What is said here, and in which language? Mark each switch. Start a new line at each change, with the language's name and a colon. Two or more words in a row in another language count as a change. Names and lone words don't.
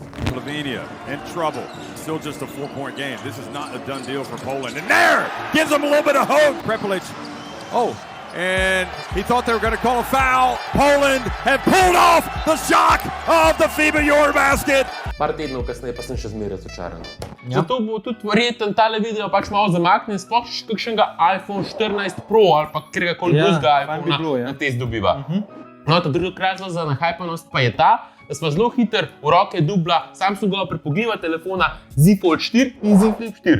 English: Slovenia in trouble. Still just a 4-point game. This is not a done deal for Poland. And there gives them a little bit of hope. Prepelic. Oh, and he thought they were going to call a foul. Poland have pulled off the shock of the FIBA Eurobasket.
Slovenian: Par tednov kasneje pa sem še zmeraj razočaran. Ja. Zato bo tudi verjetno tale video pač malo zamaknjen, sploh še kakšnega iPhone 14 Pro ali pa kateregakoli drugega iPhona na test dobiva. No, ta drugi razlog za nahajpanost pa je ta, da smo zelo hitro v roke dubla Samsungova prepogljiva telefona Z Fold 4 in Z Flip 4.